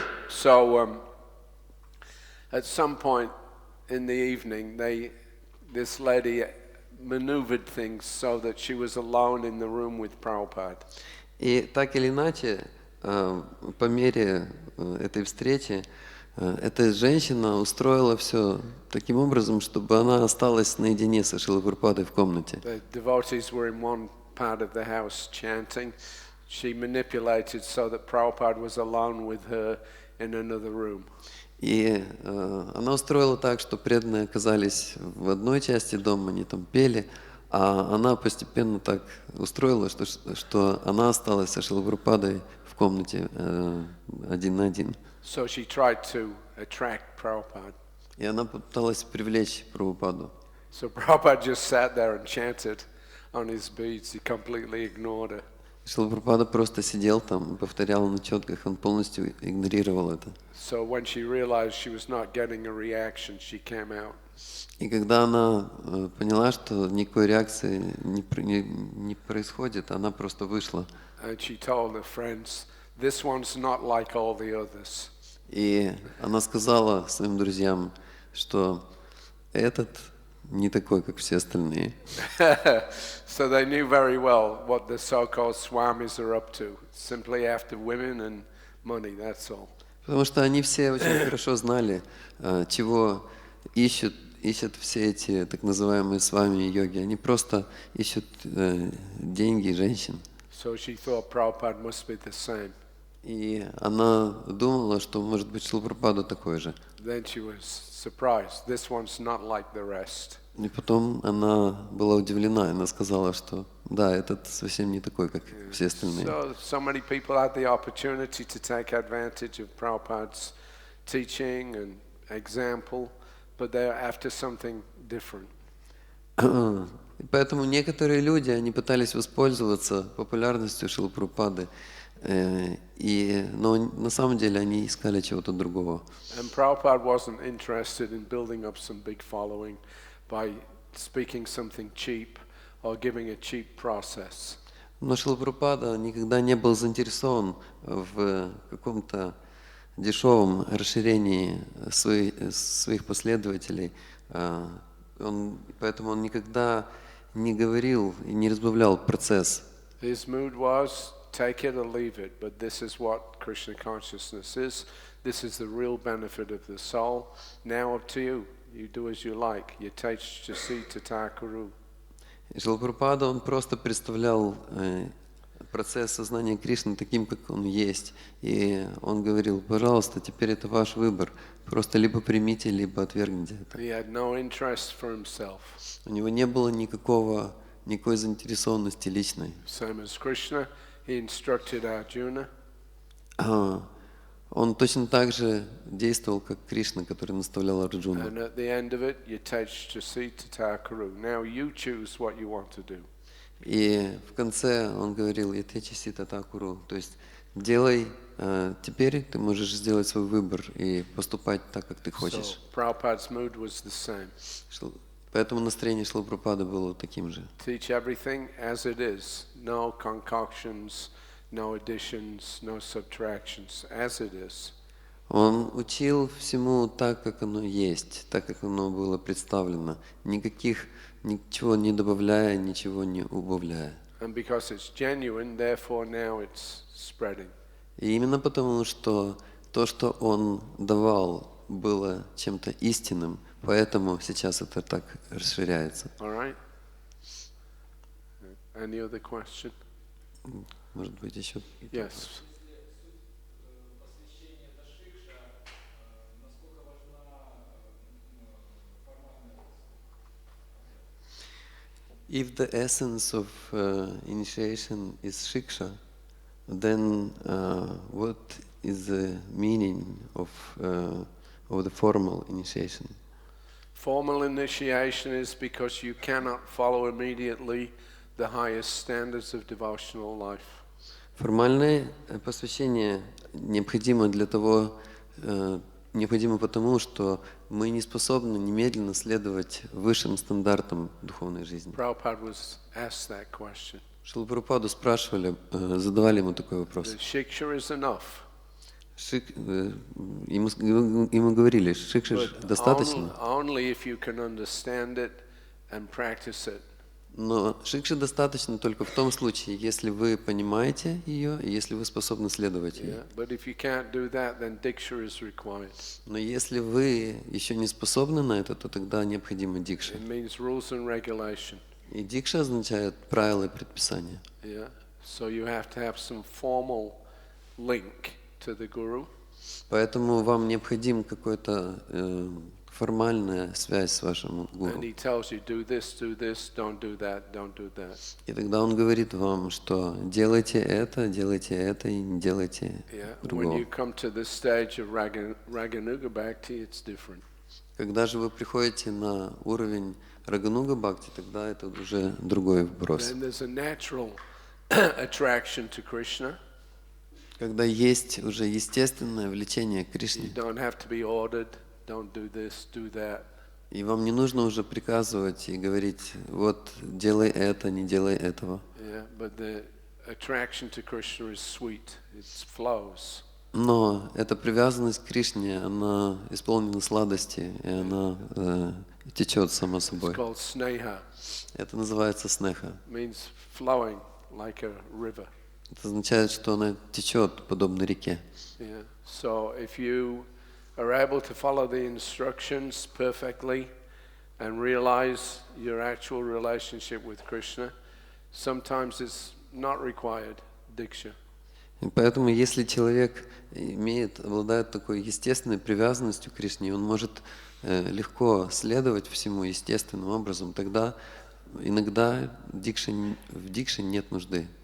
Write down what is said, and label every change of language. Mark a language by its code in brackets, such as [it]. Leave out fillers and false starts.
[en] So at some point in the evening, this lady maneuvered things so that she was alone in the room with Prabhupada. [ru] И так или иначе, по мере этой встречи, эта женщина устроила все таким образом, чтобы она осталась наедине со Шрилой Прабхупадой в комнате. [en] The devotees were in one part of the house chanting. She manipulated so that Prabhupada was alone with her in another room. [ru] И она устроила так, что преданные оказались в одной части дома, они там пели, а она постепенно так устроила, что она осталась со Шрилой Прабхупадой в комнате один на один. [en] So she tried to attract Prabhupada. [ru] И она пыталась привлечь Прабхупаду. [en] So Prabhupada just sat there and chanted on his beads. He completely ignored her. [ru] Шрила Прабхупада просто сидел там и повторял на четках, он полностью игнорировал это. [en] So when she realized she was not getting a reaction, she came out. [ru] И когда она поняла, что никакой реакции не происходит, она просто вышла. [en] And she told her friends, "This one's not like all the others." [ru] И она сказала своим друзьям, что этот не такой, как все остальные. [en] So they knew very well what the so-called swamis are up to. Simply after women and money, that's all. [ru] Потому что они все очень хорошо знали, чего ищут все эти так называемые свами йоги. Они просто ищут деньги и женщин. [en] So she thought Prabhupada must be the same. [ru] И она думала, что, может быть, Шрила Прабхупада такой же. [en] Then she was surprised. This one's not like the rest. [ru] И потом она была удивлена, она сказала, что да, этот совсем не такой, как все остальные. [en] So many people had the opportunity to take advantage of Prabhupada's teaching and example, but they're after something different. [ru] И поэтому некоторые люди, они пытались воспользоваться популярностью Шрилы Прабхупады, но на самом деле они искали чего-то другого. [en] And Prabhupada wasn't interested in building up some big following by speaking something cheap or giving a cheap process. [ru] Но Шрила Прабхупада никогда не был заинтересован в каком-то дешевом расширении своих последователей. Поэтому он никогда не говорил и не разбавлял процесс. [en] His mood was take it or leave it, but this is what Krishna consciousness is. This is the real benefit of the soul. Now up to you. You do as you like. [sa] Yatechasi tatakuru. [ru] Шрила Прабхупада, он просто представлял процесс сознания Кришны таким, как он есть. И он говорил, пожалуйста, теперь это ваш выбор. Просто либо примите, либо отвергните это. [en] He had no interest for himself. [ru] У него не было никакой заинтересованности личной. [en] Same as Krishna, he instructed Arjuna. [ru] Он точно так же действовал, как Кришна, который наставлял Арджуну. [en] And at the end of it, [sa] yatechasi tatakuru. [en] Now you choose what you want to do. [ru] И в конце он говорил, [sa] ятечаси татакуру, [ru] то есть делай, теперь ты можешь сделать свой выбор и поступать так, как ты хочешь. [en] So Prabhupada's mood was the same. [ru] Поэтому настроение Шрилы Прабхупады было таким же. [en] Teach everything as it is. No concoctions, no additions, no subtractions, as it is. [ru] Он учил всему так, как оно есть, так, как оно было представлено. Ничего не добавляя, ничего не убавляя. [en] And because it's genuine, therefore now it's spreading. [ru] И именно потому, что то, что он давал, было чем-то истинным, поэтому сейчас это так расширяется. [en] All right? Any other question? [ru] Может быть, еще? [en] Yes. If the essence of initiation is shiksha, then what is the meaning of the formal initiation? Formal initiation is because you cannot follow immediately the highest standards of devotional life. [ru] Формальное посвящение необходимо потому, что мы не способны немедленно следовать высшим стандартам духовной жизни. [en] Prabhupada was asked that question. [ru] Шрилу Прабхупаду спрашивали, задавали ему такой вопрос. [en] The shiksha is enough. [ru] Ему говорили, шикша достаточно. [en] Only if you can understand it and practice it. [ru] Но шикша достаточно только в том случае, если вы понимаете ее и если вы способны следовать ей. [en] But if you can't do that, then diksha is required. [ru] Но если вы еще не способны на это, то тогда необходима дикша. [en] It means rules and regulation. [ru] И дикша означает правила и предписания. [en] Yeah. So you have to have some formal link to the guru. [ru] Поэтому вам необходим какой-то формальная связь с вашим гуру. [en] And he tells you, do this, don't do that. [ru] И тогда он говорит вам, что делайте это и не делайте другого. [en] When you come to this stage of Raganuga Bhakti, it's different. [ru] Когда же вы приходите на уровень Рагануга Бхакти, тогда это уже другой вопрос. [en] Then there's a natural attraction to Krishna. [ru] Когда есть уже естественное влечение к Кришне. [en] You don't have to be ordered. Don't do this, do that. [ru] И вам не нужно уже приказывать и говорить, вот делай это, не делай этого. [en] Yeah, but the attraction to Krishna is sweet. It flows. [ru] Но эта привязанность к Кришне, она исполнена сладости, и она течет само [en] It's [ru] собой. [en] called sneha. [ru] Это называется снеха. [en] It means flowing like a river. [ru] Это означает, что она течет подобно реке. [en] Yeah. So if you are able to follow the instructions perfectly and realize your actual relationship with Krishna, sometimes it's not required diksha. [ru] И поэтому, если человек обладает такой естественной привязанностью к Кришне, он может легко следовать всему естественным образом, тогда иногда в дикше нет нужды.